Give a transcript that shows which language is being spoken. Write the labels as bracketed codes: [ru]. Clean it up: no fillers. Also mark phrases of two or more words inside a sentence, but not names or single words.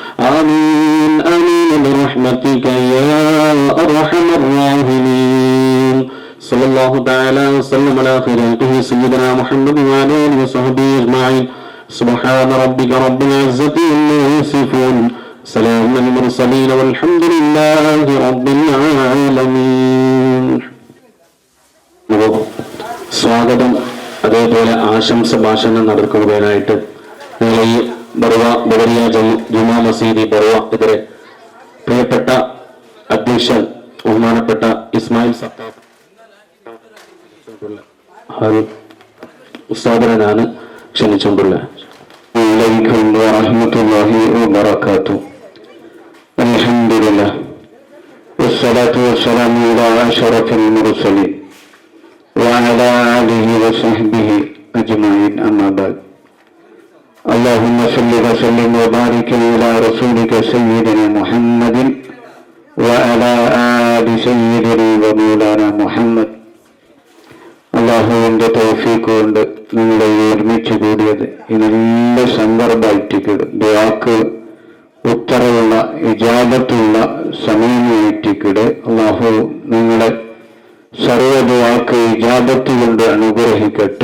[ar] آمين آمين برحمتك يا أرحم الراحمين. صلى الله تعالى وسلم على خير خلقه سيدنا محمد وعلى آله وصحبه أجمعين. سبحان ربك رب العزة عما يصفون سلام على المرسلين والحمد لله رب العالمين. [ml] സ്വാഗതം അതേപോലെ ആശംസ ഭാഷണം നടക്കുന്നതിനായിട്ട് ഞങ്ങൾ ഈ ബറുവ ബദരിയ ജുമാ മസീദി ബറുവ ഇതിലെ പ്രിയപ്പെട്ട അധ്യക്ഷൻ ബഹുമാനപ്പെട്ട ഇസ്മായിൽ സത്താബ് ഉസ്താദിനാണ് ക്ഷണിച്ചുകൊണ്ടുള്ളത്. [ar] عليكم ورحمة الله وبركاته. الحمد لله والصلاة والسلام على أشرف المرسلين وعلى آله وصحبه أجمعين أما بعد اللهم صل وسلم وبارك على رسولك سيدنا محمد وعلى آل سيدنا ومولانا محمد. [ml] അള്ളാഹുവിൻ്റെ തൗഫീഖ് കൊണ്ട് നിങ്ങളെ ഒരുമിച്ച് കൂടിയത് ഈ നല്ല സന്ദർഭമായിട്ടിക്കട് ദുആക്ക് ഉത്തരവുള്ള ഇജാബത്തുള്ള സമയമായിട്ടിക്കട് അള്ളാഹു നിങ്ങളെ സർവ്വ ദുആക്ക് ഇജാബത്ത് കൊണ്ട് അനുഗ്രഹിക്കട്ടെ.